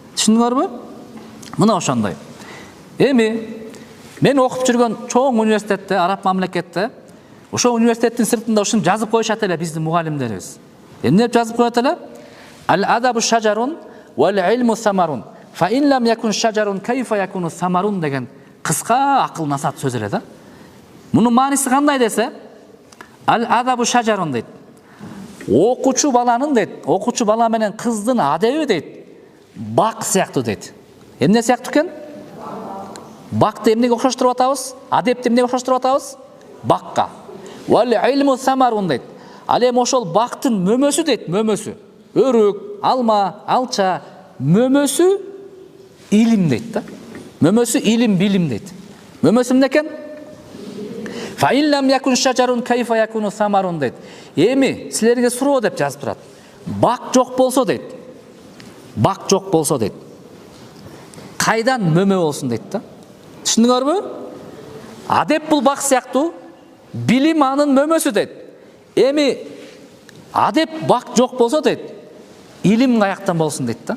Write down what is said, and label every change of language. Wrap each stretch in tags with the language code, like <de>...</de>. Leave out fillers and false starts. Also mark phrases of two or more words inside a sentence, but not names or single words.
<ky>Түшүндүңөрбү? Мына ошондой. Эми мен окуп жүргөн чоң университетте, араб мамлекетте, ошол университеттин сыртында ушуну жазып коюшат эле биздин мугалимдерибиз. Эмне деп жазып коет эле?</ky> <ar>الأدبُ شجرٌ والعلمُ ثمرٌ. فإن لم يكن شجرٌ كيف يكون ثمرٌ</ar> <ky>деген кыска акыл насаат сөз эле да. Мунун мааниси кандай десе,</ky> <ar>الأدبُ شجرٌ</ar> <ky>дейт. Окуучу баланын дейт, окуучу бала менен кыздын адеби дейт, бак сыяктуу дейт. Эмне сыяктуу экен? Бакты эмнеге окшоштуруп атабыз? Адепти эмнеге окшоштуруп атабыз? Бакка.</ky> <ar>والعلمُ ثمرٌ</ar> <ky>дейт. Ал эми ошол бактын мөмөсү дейт, мөмөсү. Өрүк, алма, алча, мөмөсү илим дейт да. Мөмөсү илим, билим дейт. Мөмөсү эмне экен?</ky> <ar>فإن لم يكن شجرٌ كيف يكون ثمرٌ дейт.</ar> <ky>Эми силерге суроо деп жазып турат. Бак жок болсо дейт. Бак жок болсо дейт. Кайдан мөмө болсун дейт да. Түшүндүңөрбү? Адеп бул бак сыяктуу, билим анын мөмөсү дейт. Эми адеп бак жок болсо дейт, илим каяктан болсун дейт да.</ky>